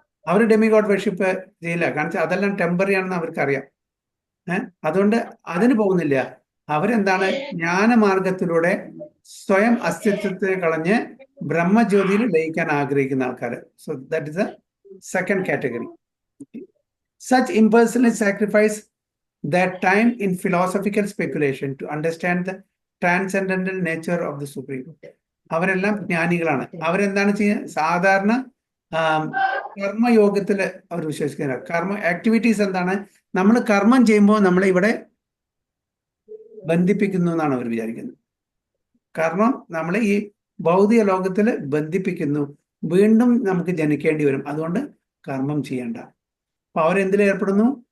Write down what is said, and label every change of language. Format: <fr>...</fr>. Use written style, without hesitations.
<ml>അവർ ഡെമിഗോഡ് worship ചെയ്യില്ല, കാരണം അതെല്ലാം ടെമ്പററി ആണെന്ന് അവർക്കറിയാം. അതുകൊണ്ട് അതിന് പോകുന്നില്ല. അവരെന്താണ്? ജ്ഞാനമാർഗത്തിലൂടെ സ്വയം അസ്തിത്വത്തെ കളഞ്ഞ് ബ്രഹ്മജ്യോതിയിൽ ലയിക്കാൻ ആഗ്രഹിക്കുന്ന ആൾക്കാർ.</ml> <en>So that is a second category. Such impersonally sacrifice their time in philosophical speculation to understand the transcendental nature of the supreme.</en> <ml>അവരെല്ലാം ജ്ഞാനികളാണ്. അവരെന്താണ് ചെയ്യുന്നത്? സാധാരണ കർമ്മയോഗത്തിൽ അവർ വിശ്വസിക്കുന്നില്ല. കർമ്മ ആക്ടിവിറ്റീസ് എന്താണ്? നമ്മൾ കർമ്മം ചെയ്യുമ്പോൾ നമ്മളെ ഇവിടെ ബന്ധിപ്പിക്കുന്നു എന്നാണ് അവർ വിചാരിക്കുന്നത്. കർമ്മം നമ്മളെ ഈ ഭൗതിക ലോകത്തിൽ ബന്ധിപ്പിക്കുന്നു, വീണ്ടും നമുക്ക് ജനിക്കേണ്ടി വരും, അതുകൊണ്ട് കർമ്മം ചെയ്യണ്ട. അപ്പൊ അവരെന്തിൽ ഏർപ്പെടുന്നു?</ml>